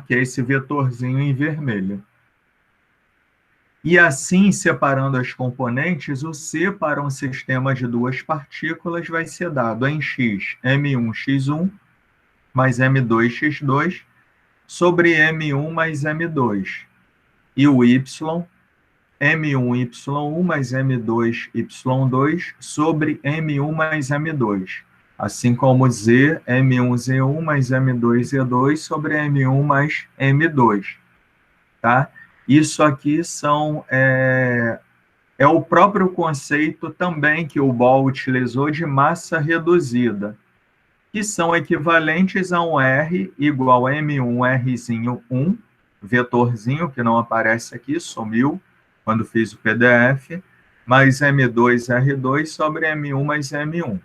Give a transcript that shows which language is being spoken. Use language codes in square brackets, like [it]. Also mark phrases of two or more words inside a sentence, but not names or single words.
[pt] Que é esse vetorzinho em vermelho. E assim, separando as componentes, o C para um sistema de duas partículas vai ser dado em x, m1x1 mais m2x2 sobre m1 mais m2. E o y, m1y1 mais m2y2 sobre m1 mais m2. Assim como z, m1z1 mais m2z2 sobre m1 mais m2. Tá? Isso aqui é o próprio conceito também que o Bohr utilizou de massa reduzida, que são equivalentes a um R igual a M1Rzinho 1, vetorzinho, que não aparece aqui, sumiu quando fiz o PDF, mais M2R2 sobre M1 mais M1.